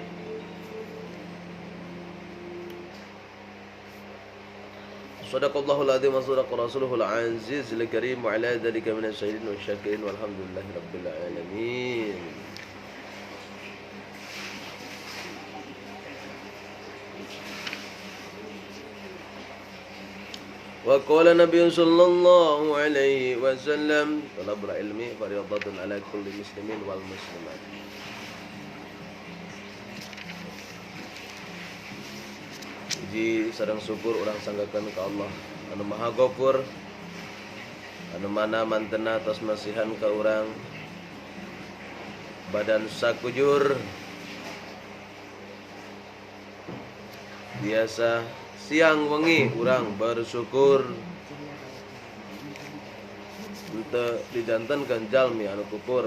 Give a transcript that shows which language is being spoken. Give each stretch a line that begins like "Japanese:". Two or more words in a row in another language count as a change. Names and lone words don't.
Arabic: صدق الله العظيم وصدق رسوله العزيز الكريم وعلى ذلك من الشاهدين والشاكرين والحمد لله رب العالمين. وقال النبي صلى الله عليه وسلم طلب العلم فريضة على كل مسلم والمسلمات.
Sundanese: Puji sareng syukur urang sanggakeun ka Allah anu Maha Ghafur, anu mana mantena tos masihan ka urang badan sakujur biasa siang wengi urang bersyukur henteu dijantenkeun jalmi anu kufur.